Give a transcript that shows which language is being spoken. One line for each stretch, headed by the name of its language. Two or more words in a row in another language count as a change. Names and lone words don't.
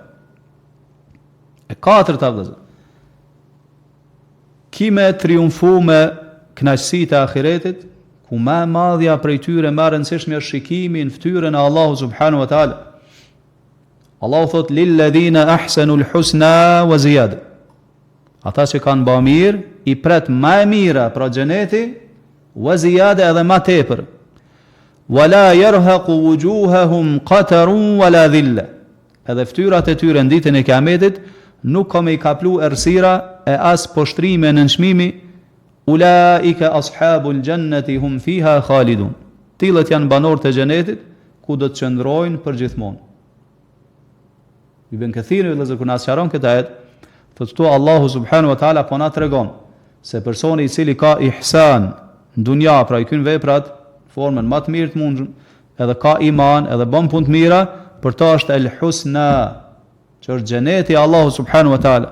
Albanian: E katërta vëllazër, ki me triumfu me kënaqësitë e ahiretit, ku më e madhja prej tyre më e rëndësishme është shikimi në fytyrën e Allahut
Arabic: سبحانه وتعالى. Allahu thot للذين أحسنوا الحسنى وزيادة.
Albanian: Ata që kanë bërë mirë, i pret më e mira pra xheneti,
Arabic: وزيادة
Albanian: edhe më tepër.
Arabic: ولا يرهق وجوههم قتر ولا ذلة.
Albanian: Edhe fytyrat e tyre në ditën e Kiametit nuk ka me i kaplu errësira e as poshtrime në nënçmimi.
Arabic: أولئك أصحاب الجنة هم فيها خالدون.
Albanian: Tillët janë banorët e xhenetit ku do të qëndrojnë përgjithmonë. Ibn Kathiri vëllazër kur na sqaron këtë ajet, thotë tu Allahu
Arabic: سبحانه وتعالى
Albanian: po na tregon se personi i cili ka ihsan në dunja, pra i kryen veprat formën më të mirë të mundshëm, edhe ka iman, edhe bën punë të mira, për ta është
Arabic: الحسنى,
Albanian: që është xheneti i Allahu
Arabic: سبحانه وتعالى.